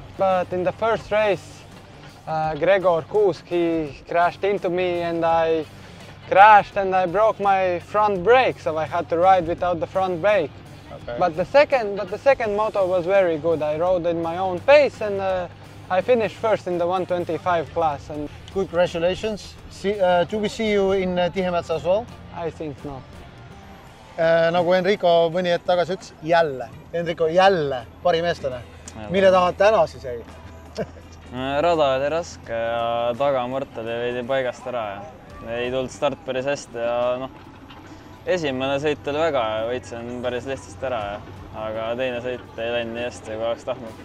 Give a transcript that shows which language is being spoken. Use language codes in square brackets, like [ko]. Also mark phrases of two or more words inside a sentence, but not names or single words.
[en] But in the first race, Gregor Kuusk, he crashed into me and I crashed and I broke my front brake, so I had to ride without the front brake. Okay. But the second moto was very good. I rode in my own pace and I finished first in the 125 class. And good congratulations. Do we see you in Tihemetsa as well? I think no. [et] Nagu Enrico mõni hetk tagasi ütles, jälle. Enrico, jälle parimeestane. Mille taha täna siis jäi? Rada oli raske ja tagamõrt oli veidi paigast ära ja ei tulnud start päris hästi ja esimene sõit oli väga ja võitsin päris lihtsalt ära, aga teine sõit ei läinud nii hästi, kui oleks tahtnud.